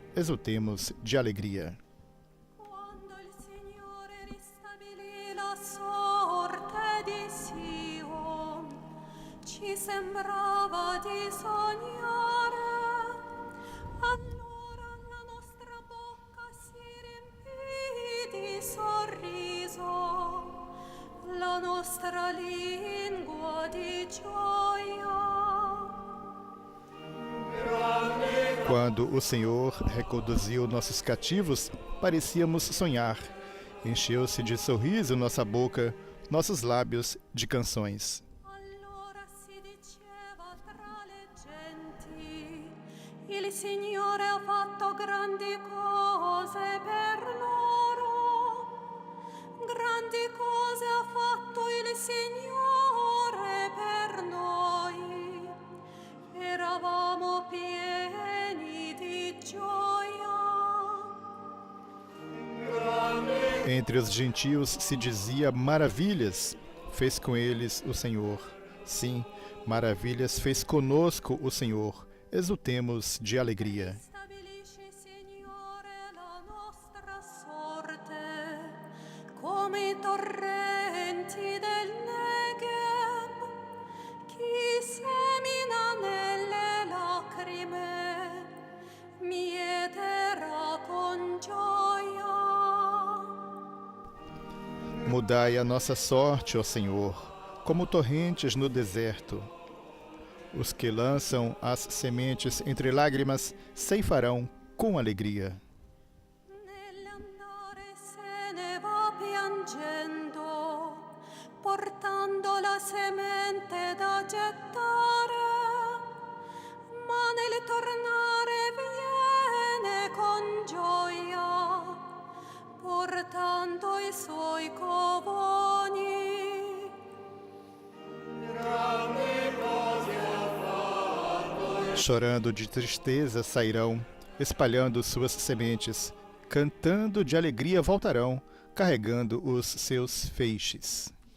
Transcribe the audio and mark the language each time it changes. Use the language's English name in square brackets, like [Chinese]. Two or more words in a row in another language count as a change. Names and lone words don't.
[Portuguese] Exultemos de alegria. [Italian] Quando il Signore ristabilì la sorte di Sion, ci sembrava di sognare. Allora la nostra bocca si riempì di sorriso, la nostra lingua di gioia. [Portuguese] Quando o Senhor reconduziu nossos cativos, parecíamos sonhar. Encheu-se de sorriso nossa boca, nossos lábios de canções. [Italian] Allora si diceva tra le genti, il Signore ha fatto grandi cose per loro. Grandi cose ha fatto il Signore per noi. Eravamo pieni di gioia. [Portuguese] Entre os gentios se dizia maravilhas, fez com eles o Senhor. Sim, maravilhas fez conosco o Senhor. Exultemos de alegria. [Italian] Stabilisce, Signore, la nostra sorte, come i torrenti del Negev. Chi semina nelle lacrime, mieterà con gioia. [Portuguese] Mudai a nossa sorte, ó Senhor, como torrentes no deserto. Os que lançam as sementes entre lágrimas ceifarão com alegria. [Italian] Nell'andare se ne va piangendo, portando la semente da gettare, ma nel tornare viene con gioia, portando i suoi covoni. [Portuguese] Chorando de tristeza sairão, espalhando suas sementes. Cantando de alegria voltarão, carregando os seus feixes.